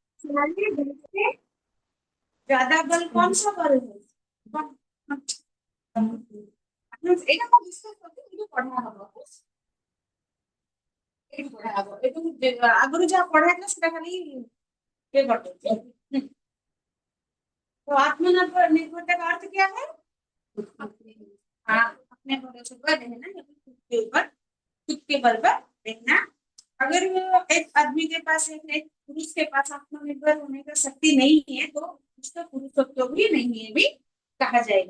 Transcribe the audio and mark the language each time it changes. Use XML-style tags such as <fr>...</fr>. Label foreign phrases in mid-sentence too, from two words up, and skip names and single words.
<hi>ज्यादा बल कौन सा बल है?</hi> <or>ଏଇଟା ମୁଁ ବିଶ୍ୱାସ କରୁଛି ଏଇଟା ପଢା ହବ ଏଇଠି ପଢା ହବ ଏଇଠୁ ଆଗରୁ ଯାହା ପଢା ହେଇଥିଲା ସେଟା ଖାଲି</or> <hi>ये करते हैं। तो आत्मनिर्भर निर्भरता का अर्थ क्या है? हाँ, अपने भरोसे पर रहना या फिर खुद के बल पर रहना। अगर एक आदमी के पास एक पुरुष के पास आत्मनिर्भर होने का शक्ति नहीं है तो उसका पुरुषत्व भी नहीं है भी कहा जाएगा।</hi>